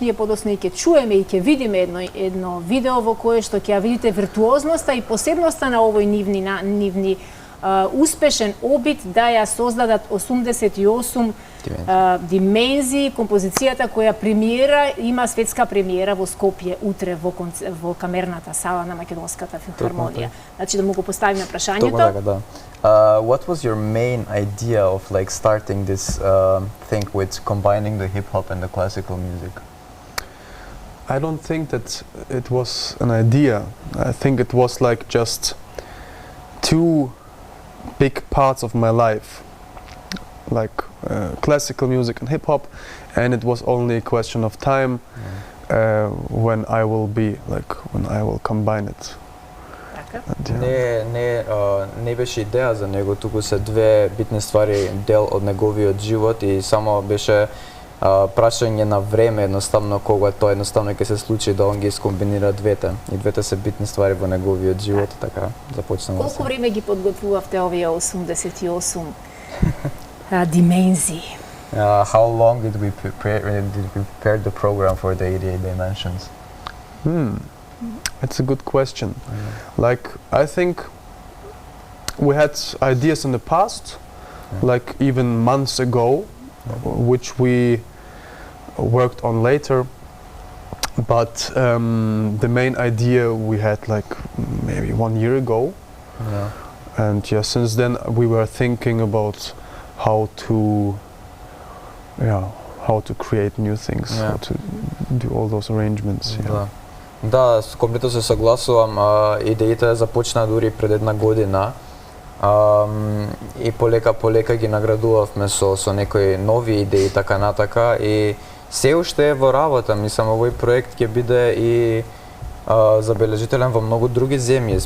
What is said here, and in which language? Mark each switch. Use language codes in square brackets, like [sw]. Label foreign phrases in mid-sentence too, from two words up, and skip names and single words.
[mk] Ние подоцна и ќе чуеме и ќе видиме едно видео во кое што ќе ја видите виртуозноста и посебноста на овој нивни успешен обид да ја создадат 88 димензии, композицијата која има светска премиера во Скопје утре во камерната сала на Македонската филхармонија. Значи да му го поставиме прашањето. Така, да. [en] What was your main idea of like starting this thing with combining the hip hop and the classical music? I don't think that it was an idea. I think it was like just two big parts of my life, like classical music and hip hop, and it was only a question of time when I will combine it. [mk] Не беше идеја за него, туку се две битни ствари дел од неговиот живот и само беше прашање на време, едноставно кога тоа едноставно ќе се случи да он ги скомбинира двете. И двете се битни ствари во неговиот живот, така започнала. Колку време ги подготвувавте овие 88 димензии? [en] How long did we prepare the program for the 88 dimensions? It's a good question. Like, I think we had ideas in the past, like even months ago, which we worked on later, but the main idea we had like maybe 1 year ago, and since then we were thinking about how to create new things, how to do all those arrangements. [mk] Да, комплетно се согласувам. Идејата започна дури пред 1 година. И полека ги наградувавме со некои нови идеи, така натака, и се уште е во работа. Мислам, овој проект ќе биде и забележителен во многу други земји.